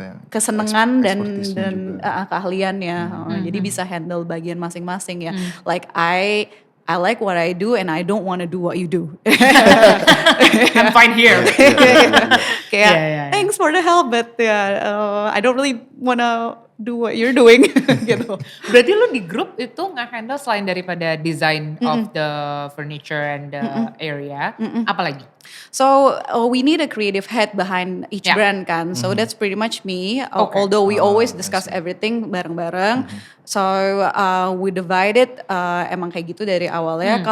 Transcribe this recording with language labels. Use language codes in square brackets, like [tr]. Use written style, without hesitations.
[id] Kesenangan dan keahliannya. Jadi bisa handle bagian masing-masing ya. [en] Like I like what I do and I don't want to do what you do. I'm fine here. Kayak thanks for the help but I don't really want to do what you're doing gitu. [id] Berarti lu di grup itu nge-handle selain daripada [en] design of the furniture and the area, [id] apa lagi? [en] So we need a creative head behind each brand kan. So that's pretty much me. Although we always discuss everything [id] bareng-bareng. [en] So we divided [id] emang kayak gitu dari awalnya.